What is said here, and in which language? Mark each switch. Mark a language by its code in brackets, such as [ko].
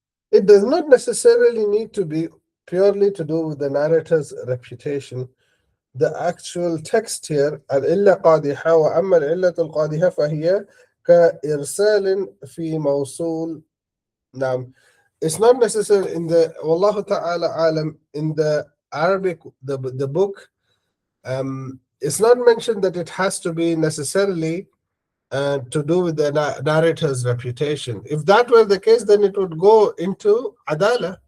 [en] It does not necessarily need to be purely to do with the narrator's reputation. The actual text here, [ar] العلة قادحة وأما العلة القادحة فهي كإرسال في موصول. [en] Now, it's not necessarily in the Wallahu Ta'ala Alam, in the Arabic, the book, it's not mentioned that it has to be necessarily to do with the narrator's reputation. If that were the case, then it would go into adala.